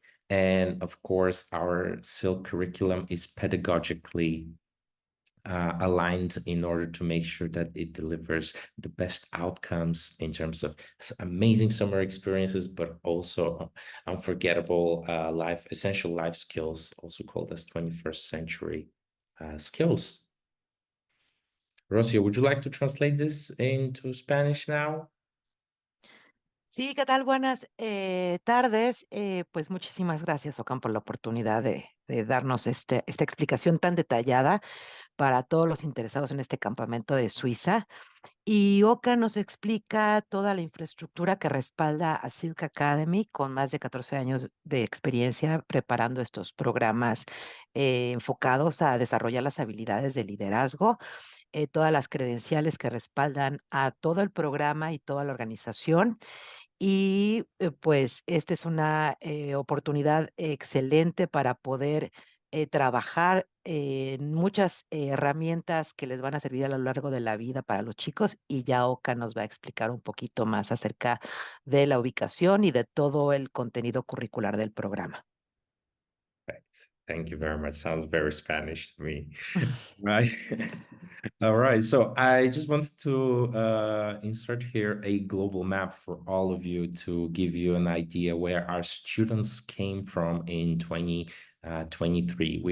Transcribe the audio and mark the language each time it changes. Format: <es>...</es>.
<en>And of course, our Silk curriculum is pedagogically aligned in order to make sure that it delivers the best outcomes in terms of amazing summer experiences, but also unforgettable essential life skills, also called as 21st century skills. Rocio, would you like to translate this into Spanish now?</en> <es>Sí, ¿qué tal? Buenas tardes. Pues muchísimas gracias, Ocan, por la oportunidad de darnos esta explicación tan detallada para todos los interesados en este campamento de Suiza. Y Ocan nos explica toda la infraestructura que respalda a Silk Academy con más de 14 años de experiencia preparando estos programas enfocados a desarrollar las habilidades de liderazgo, todas las credenciales que respaldan a todo el programa y toda la organización. Y pues esta es una oportunidad excelente para poder trabajar en muchas herramientas que les van a servir a lo largo de la vida para los chicos, y ya Oka nos va a explicar un poquito más acerca de la ubicación y de todo el contenido curricular del programa.</es> <en>Right. Thank you very much. Sounds very Spanish to me. Right. All right. So I just wanted to insert here a global map for all of you to give you an idea where our students came from in 2023.</en>